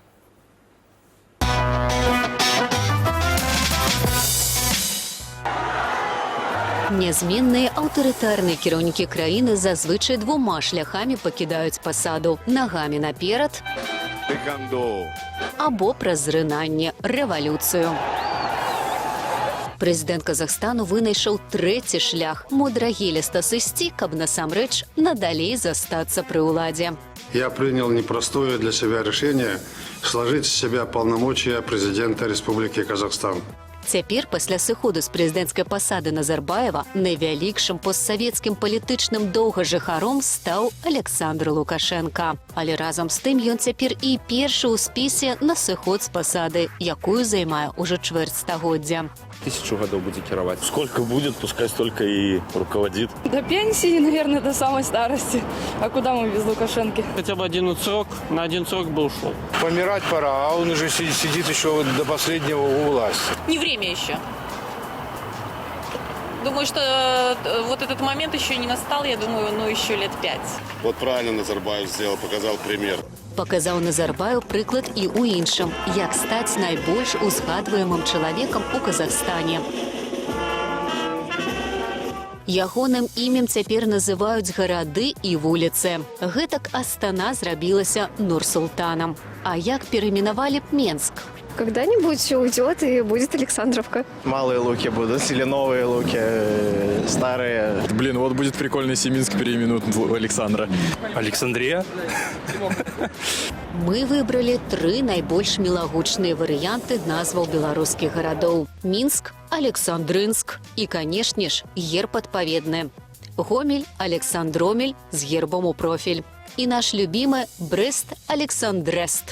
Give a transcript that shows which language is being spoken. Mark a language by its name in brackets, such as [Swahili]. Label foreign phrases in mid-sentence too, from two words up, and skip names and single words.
[Belarusian] Нязменныя аўтарытарныя кіраўнікі краіны зазвычай двума шляхамі пакідаюць пасаду: нагамі наперад або праз зрынанне, рэвалюцыю. Прэзідэнт Казахстану вынайшаў трэці шлях – мудрагеліста сысці, каб насамрэч надалей застацца пры ўладзе. [Russian] Я принял непростое для себя решение сложить с себя полномочия президента Республики Казахстан. [Belarusian] Цяпер, пасля сыходу з прэзідэнцкай пасады Назарбаева, найвялікшым постсавецкім палітычным доўгажыхаром стаў Александр Лукашенко. Але разам з тым ён цяпер і першы ў спісе на сыход з пасады, якую займае ўжо чвэрць стагоддзя. [Russian] 1000 годов будет кировать. Сколько будет, пускай столько и руководит. До пенсии, наверное, до самой старости. А куда мы без Лукашенки? Хотя бы один срок, на один срок бы ушел. Помирать пора, а он уже сидит еще до последнего у власти. Не время еще. Думаю, что вот этот момент еще не настал, я думаю, еще лет 5. Вот правильно Назарбаев сделал, показал пример. [Belarusian] Паказаў Назарбаеў прыклад і ў іншым, як стаць найбольш узгадваемым чалавекам у Казахстане. Ягоным імем цяпер называюць гарады і вуліцы. Гэтак Астана зрабілася Нур-Султанам. А як перайменавалі б Менск? [Russian] Когда-нибудь уйдет и будет Александровка. Малые луки будут или новые луки, старые. Блин, вот будет прикольно, если Минск переименуют в Александра. Александрия? [Belarusian] Мы выбралі 3 найбольш мілагучныя варыянты назваў беларускіх гарадоў. Мінск, Александрынск і, канешне ж, герб адпаведны. Гомель, Александромель з гербом у профіль. І наш любімы Брэст-Александрэст.